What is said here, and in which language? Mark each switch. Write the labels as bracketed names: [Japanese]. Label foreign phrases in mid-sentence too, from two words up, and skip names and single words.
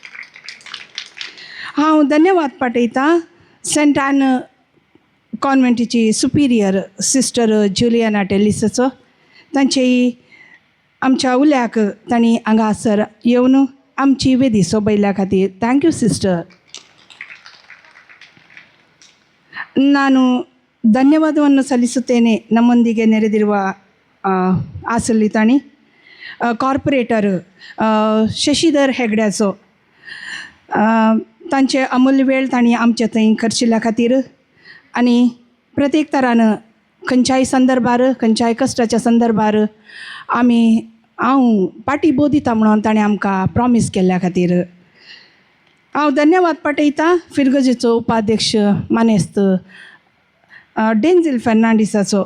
[Konkani] हांव धन्यवाद पाठयतां सेंट ॲन कॉन्व्हेंटीची सुपिरियर सिस्टर जुलियाना टेलिसाचो. तांचेय आमच्या उल्याक तांणी हांगासर येवन आमची वेदी सोबयल्या खातीर [English] thank you sister. [Kannada] ನಾನು ಧನ್ಯವಾದವನ್ನು ಸಲ್ಲಿಸುತ್ತೇನೆ ನಮ್ಮೊಂದಿಗೆ ನೆರೆದಿರುವ [Konkani] आसल्ली तांणी [Kannada] कॉर्पोरेटर शशीधर हेगड्याचो. [Konkani] तांचे अमूल्य वेळ तांणी आमचे थंय खर्चिल्ल्या खातीर आनी प्रत्येक तरान खंयच्याय संदर्भार खंयच्याय कश्टाच्या संदर्भार हांव पाटी बोदिता म्हणून ताणें आमकां प्रॉमीस केल्ल्या खातीर हांव धन्यवाद पाठयतां फिरगजेचो उपाध्यक्ष मानेस्त डेंझिल फेर्नांडीसाचो.